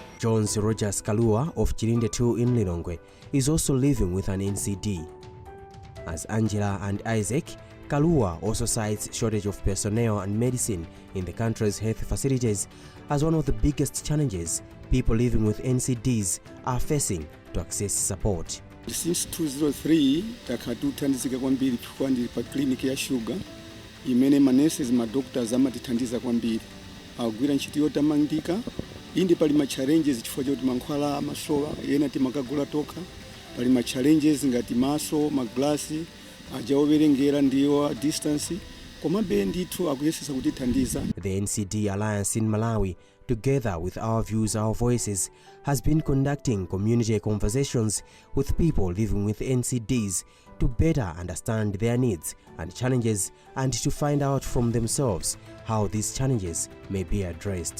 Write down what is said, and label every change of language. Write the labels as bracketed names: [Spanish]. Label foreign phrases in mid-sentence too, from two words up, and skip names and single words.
[English] Jones Rogers Kalua of Chilinde 2 in Lilongwe is also living with an NCD. As Angela and Isaac, Kalua also cites shortage of personnel and medicine in the country's health facilities as one of the biggest challenges people living with NCDs are facing to access support. Since 2003, [Nyanja] takatutandizika kwambiri kwandiri pa clinic ya sugar. Imene manurses ma doctors amatithandiza kwambiri. Agwira ntchito yotamandika. Indi pali ma challenges chifukwa choti mankhwala amasowa ena timakagula toka. Pali ma challenges ngati maso, ma glass, aja owerengera ndiyo distance. komabe ndithu akuyesesa kutithandiza. [English] The NCD Alliance in Malawi, together with Our Views, Our Voices, has been conducting community conversations with people living with NCDs to better understand their needs and challenges and to find out from themselves how these challenges may be addressed.